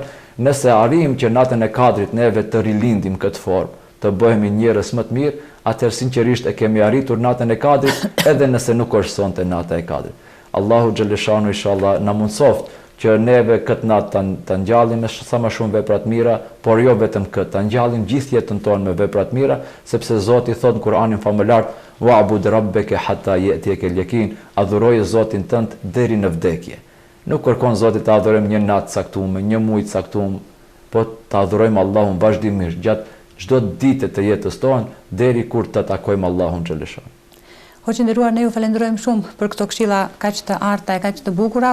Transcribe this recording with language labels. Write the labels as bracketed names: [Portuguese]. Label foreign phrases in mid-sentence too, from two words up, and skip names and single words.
[Albanian] Nëse arrijmë që natën e Kadrit neve të rilindim këtë formë, të bëhemi njerëz më të mirë, atëherë sinqerisht e kemi arritur natën e Kadrit, edhe nëse nuk është sonte nata e Kadrit. Allahu xhaleshanu inshallah na mundsoft që neve këtë natë të ngjallim me sa më shumë vepra të mira, por jo vetëm këtë, të ngjallim gjithë jetën tonë me vepra të mira, sepse Zoti thot në Kur'anin famëlar: [Arabic] "واعبد ربك حتى يأتيك اليقين", [Albanian] adhuroje Zotin tënd deri në vdekje. Nuk kërkon Zoti të adhurojmë një natë caktuar, një muaj caktuar, po të adhurojmë Allahun vazhdimisht gjatë çdo dite të jetës tonë deri kur të takojmë Allahun xhaleshanu. Hoqë nderuar, ne ju falenderojmë shumë për këto këshilla kaq të arta e kaq të bukura.